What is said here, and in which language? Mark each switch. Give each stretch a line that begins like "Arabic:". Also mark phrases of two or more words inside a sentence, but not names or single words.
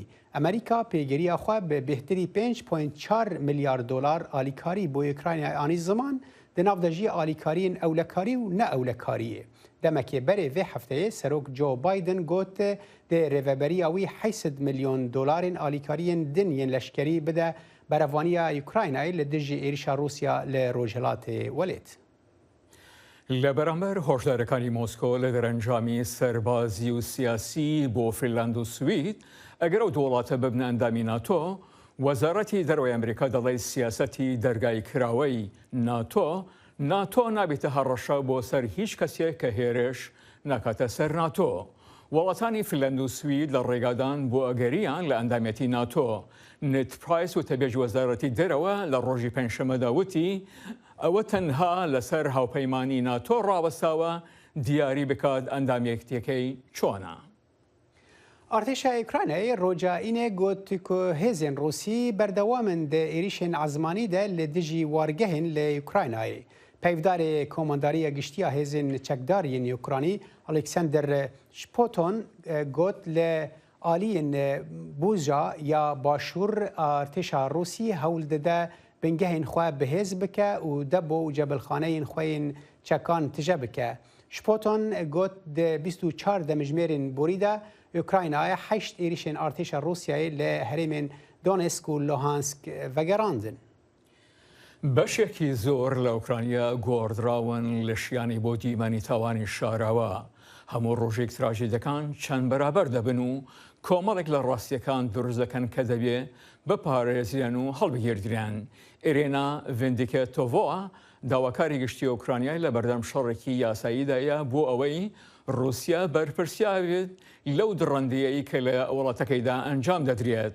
Kurdish: Amerîka pêgiriya xwe bi bêhtirî 5.4 milyar dolar alîkarî bo Ukraynayê anî ziman di nav de jî alîkariyên ewlekarî û neewlekariyê. Demekê berê vê hefteyê Serok Joe Biden got dê rêveberiya wî 800 milyon dolarên alîkariyên din yên leşkerî bide berevaniya Ukraynayê li dijî êrişa Rûsya li Rojhilatê welêt.
Central Kurdish: لە بەرامبەر هۆشدارەکانی مۆسکۆ لە دەرەنجامی سەربازی و سیاسی بۆ فینلاند و سوید ئەگەر ئەو دوو وڵاتە ببنە ئەندامی ناتۆ وەزارەتی دەرەوەی ئەمریکا دەڵێ سیاسەتی دەرگای کراوەی ناتۆ نابێتە هەڕەشە بۆ سەر هیچ کەسێک کە هێرش ناکاتە سەر ناتۆ. وڵاتانی فینلاند و سوید لە ڕێگادان بۆ ئەگەریان لە ئەندامەتی ناتۆ. نت پرایس و تەبێژ وەزارەتی دەرەوە لە ڕۆژی پێنجشەمەدا وتی ئەوە تەنها لەسەر هاوپەیمانی ناتۆ ڕاوەستاوە دیاری بکات ئەندامێکتەکەی چۆنە.
Kurdish: Artêşa Ukraynayê roja înê got ku hêzên Rûsî berdewamin di êrişên ezmanî de li dijî wargehên li Ukraynayê. Peyvdarê Komandariya Giştiya Hêzên Çekdariyên Ukranî Oleksandr Shpoton got li aliyên Buja ya Başûr artêşa Rûsî hewl dide bingehên xwe bihêz bike û debo û cebelxaneyên xwe yên çekan tije bike. Shpoton got di 24 demijmêrên borî de Ukraynayê 8 êrişên artêşa Rûsyayê li herêmên Donetsk û Luhansk vegerandin.
Central Kurdish: بەشێکی زۆر لە ئوکرانیا گۆڕدراون لە شیانی بۆ دیمەنی تاوانی شاراوە. هەموو ڕۆژێک تراژێدەکان چەند بەرابەر دەبن و کۆمەڵێک لە ڕاستیەکان دروست دەکەن کە دەبێ بپارێزیان و هەڵبگیردرێن. ئێرێنا ڤیندیکێتۆڤۆ داواکاری گشتی ئوکرانیای لە بەردەم شەڕێکی یاساییدایە بۆ ئەوەی رووسیا بەرپرسیا بێت لەو دڕندیەی کە لە وڵاتەکەیدا ئەنجام دەدرێت.